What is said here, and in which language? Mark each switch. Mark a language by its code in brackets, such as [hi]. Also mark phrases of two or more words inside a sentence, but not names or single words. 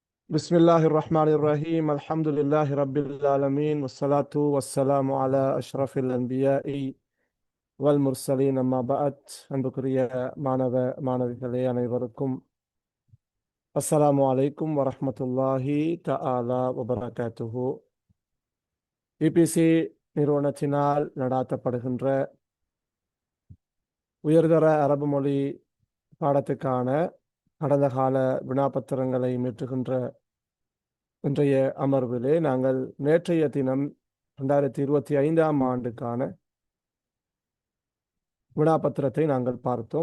[ar] بسم الله الرحمن الرحيم الحمد لله رب العالمين والصلاة والسلام على أشرف الأنبياء والمرسلين أما بعد [ta] அன்புக்குரிய மாணவிகளே அனைவருக்கும் [ar] السلام عليكم ورحمة الله تعالى وبركاته. [ta] இபிசி நிறுவனத்தினால் நடாத்தப்படுகின்ற உயர்தர அரபு மொழி பாடத்துக்கான கடந்த கால வினாப்பத்திரங்களை மீட்டுகின்ற இன்றைய அமர்விலே நாங்கள் நேற்றைய தினம் 2025 ஆண்டுக்கான வினாப்பத்திரத்தை நாங்கள் பார்த்தோம்.